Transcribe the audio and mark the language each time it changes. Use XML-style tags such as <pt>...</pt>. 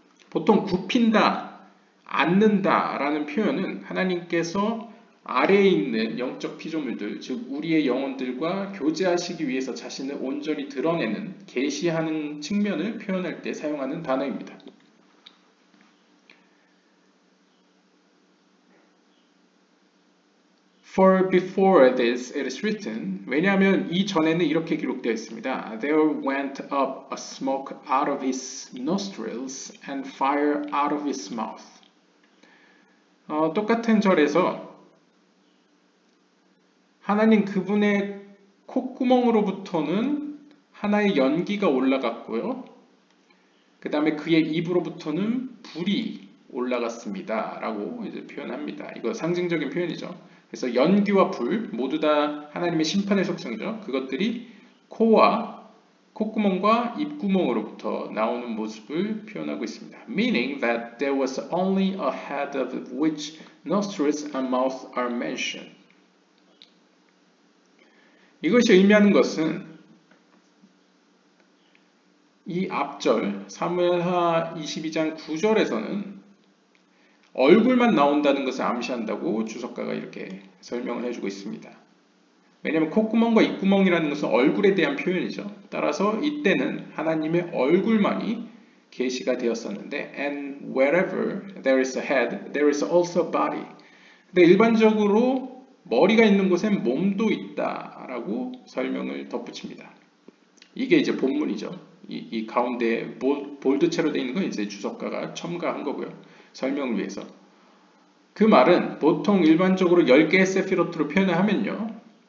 <ko>보통 굽힌다, 앉는다 라는 표현은 하나님께서 아래에 있는 영적 피조물들, 즉 우리의 영혼들과 교제하시기 위해서 자신을 온전히 드러내는, 계시하는 측면을 표현할 때 사용하는 단어입니다.</ko> <en>For before this it is written,</en> <ko>왜냐하면 이 전에는 이렇게 기록되어 있습니다.</ko> <en>There went up a smoke out of his nostrils and fire out of his mouth.</en> <ko>똑같은 절에서 하나님 그분의 콧구멍으로부터는 하나의 연기가 올라갔고요. 그 다음에 그의 입으로부터는 불이 올라갔습니다. 라고 이제 표현합니다. 이거 상징적인 표현이죠. 그래서 연기와 불 모두 다 하나님의 심판의 속성이죠. 그것들이 코와 콧구멍과 입구멍으로부터 나오는 모습을 표현하고 있습니다.</ko> <en>Meaning that there was only a head of which nostrils and mouth are mentioned.</en> <ko>이것이 의미하는 것은 이 앞절 사무엘하 22장 9절에서는 얼굴만 나온다는 것을 암시한다고 주석가가 이렇게 설명을 해주고 있습니다. 왜냐하면 콧구멍과 입구멍이라는 것은 얼굴에 대한 표현이죠. 따라서 이때는 하나님의 얼굴만이 계시가 되었었는데</ko> <en>And wherever there is a head, there is also a body.</en> <ko>근데 일반적으로 머리가 있는 곳엔 몸도 있다라고 설명을 덧붙입니다. 이게 이제 본문이죠. 이 가운데 볼드체로 되어 있는 건 이제 주석가가 첨가한 거고요. 설명을 위해서. 그 말은 보통 일반적으로 10개의 세피로트로 표현을 하면요.</ko>